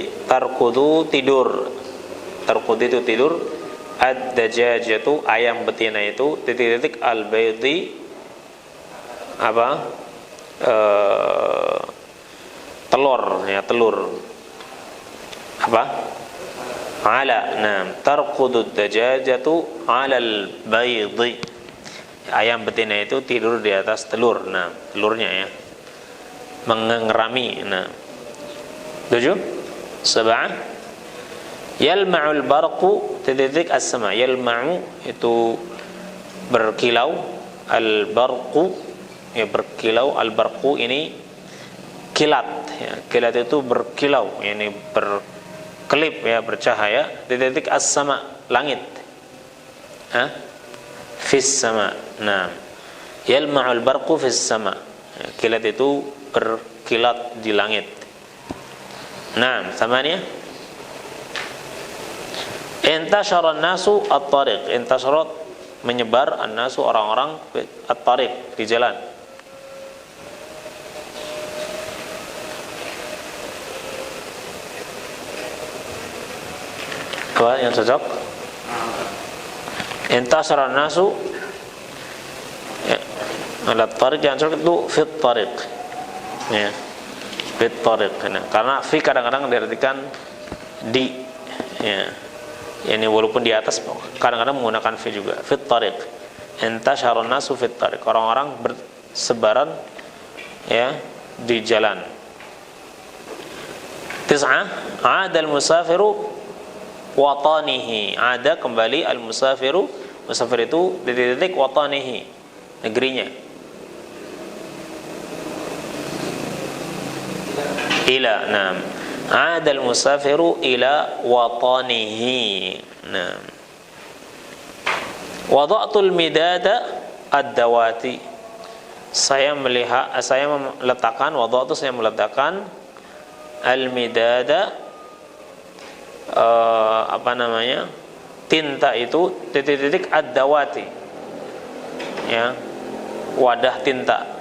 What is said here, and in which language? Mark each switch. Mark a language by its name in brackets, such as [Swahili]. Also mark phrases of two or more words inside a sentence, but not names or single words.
[Indonesian] Tarqudu tidur. Tarqudu itu tidur. Ad-dajajatu ayam betina itu titik-titik al-baydi apa? Telur ya, telur. Apa? Ala. Nah, [Arabic] ترقد الدجاجة على البيض. [Indonesian] Ayam betina itu tidur di atas telur. Nah, telurnya ya. Mengerami. Nah. 7. 7. [Arabic] يلمع البرق titik as-sama. [Indonesian] Yalma'u itu berkilau, al-barqu ya berkilau, al-barqu ini kilat ya. Kilat itu berkilau, ini berkelip ya, bercahaya. Titik as-sama, langit. [Arabic] في السماء. [Indonesian] Nah, [Arabic] يلمع البرق في السماء. [Indonesian] Kilat itu berkilat di langit. [Arabic] Nah, samanya انتشر الناس الطريق. [Indonesian] Intashara menyebar, an-nasu orang-orang, at-tariq di jalan. Apa yang cocok? [Arabic] انتشر الناس على الطريق, [Indonesian] yang cocok itu [Arabic] في الطريق. Ya. في الطريق. [Indonesian] Nah, karena fi kadang-kadang diartikan di ya. Ini walaupun di atas kadang-kadang menggunakan fi juga. [Arabic] في الطريق. انتشر الناس في الطريق. [Indonesian] Orang-orang bersebaran ya di jalan. 9. [Arabic] عاد المسافر وطنه. 'ada kembali al-musafiru. [Indonesian] Musafir itu titik watanihi, negerinya. Ila. [Arabic] Nah, عاد المسافر إلى وطنه. [Indonesian] Nah. [Arabic] وضعت المداد الدواة. [Indonesian] Saya meletakkan, wada'tu saya meletakkan al-midada tinta itu titik-titik ad-dawati, ya, wadah tinta.